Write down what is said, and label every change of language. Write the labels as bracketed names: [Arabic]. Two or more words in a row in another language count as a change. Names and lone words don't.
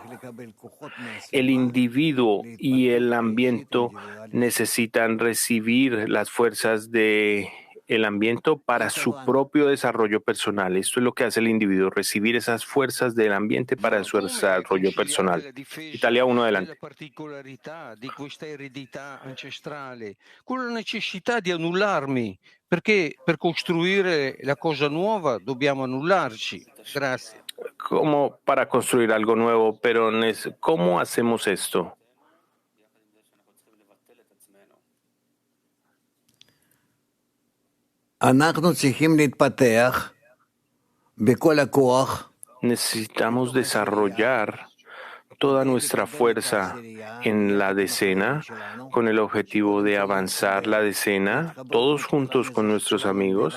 [Spanish] El individuo y el ambiente necesitan recibir las fuerzas del ambiente para su propio desarrollo personal. Esto es lo que hace el individuo, recibir esas fuerzas del ambiente para su desarrollo personal. Italia 1 adelante. [Italian] La particolarità di questa eredità ancestrale, con la necessità di annullarmi, perché per costruire la cosa nuova dobbiamo annullarci. Grazie. [Spanish] Como para construir algo nuevo, pero ¿cómo hacemos esto? Necesitamos desarrollar toda nuestra fuerza en la decena con el objetivo de avanzar la decena, todos juntos con nuestros amigos.